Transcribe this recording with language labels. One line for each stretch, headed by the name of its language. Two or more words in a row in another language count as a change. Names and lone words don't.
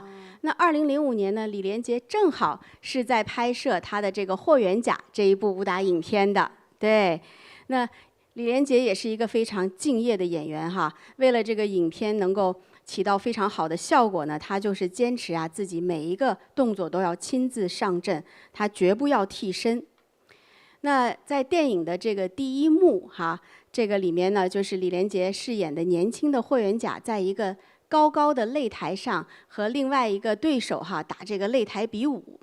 Chinese: 那2005年呢，李連杰正好是在拍攝他的這個《霍元甲》這一部武打影片的，對。那李連杰也是一個非常敬業的演員哈，為了這個影片能夠起到非常好的效果呢，他就是堅持自己每一個動作都要親自上陣，他絕不要替身。那在電影的這個第一幕哈，這個裡面呢，就是李連杰飾演的年輕的霍元甲，在一個高高的擂台上和另外一個對手打這個擂台比武。